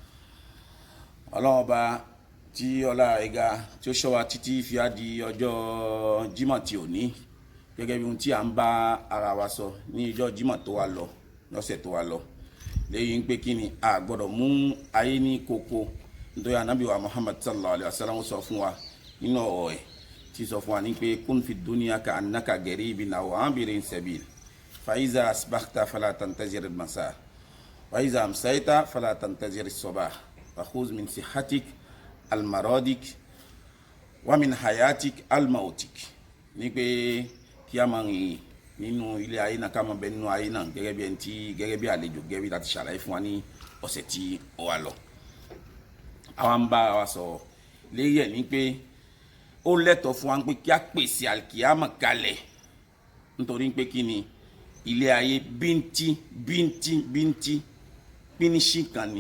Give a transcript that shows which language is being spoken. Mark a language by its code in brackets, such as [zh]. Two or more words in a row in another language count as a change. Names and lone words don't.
[yo] Ọlọ́run Ọba tí ọlá ẹ̀ga tí ó ṣọ́ wa títí fi á di ọjọ́ Jímọ̀ tí ò ní, gẹ́gẹ́ bí ohun tí à ń bá ara wa sọ ní ọjọ́ Jímọ̀ tó wá lọ lọ́sẹ̀ tó wá lọ, lẹ́yìn pé kí ni a gbọ́dọ̀ mú ayé ní kókó. Nítorí Ànábì wa Muhammad [ar] صلى الله عليه وسلم [yo] sọ fún wa nínú ọ̀rọ̀ ẹ̀ tí sọ fún wa ní pé [ar] كن في الدنيا كأنك غريب أو عابر سبيل فإذا أصبحت فلا تنتظر المساء وإذا أمسيت فلا تنتظر الصباح وخذ من صحتك لمرضك ومن حياتك لموتك. [yo] Ní pé kí a máa rìn nínú ilé ayé náà, ká máa bẹ nínú ayé náà gẹ́gẹ́ bí àlejò, gẹ́gẹ́ bí láti ṣàlàyé fún wa ní ọ̀sẹ̀ tí ó wà lọ. Àwa ń bá wa sọ̀rọ̀ lérí ẹ̀ ní pé ó lẹ́tọ̀ọ́ fún wa pé kí a pèsè àlìkìyámà kalẹ̀, nítorí pé kí ni ilé ayé bíntín pínísì kan ni.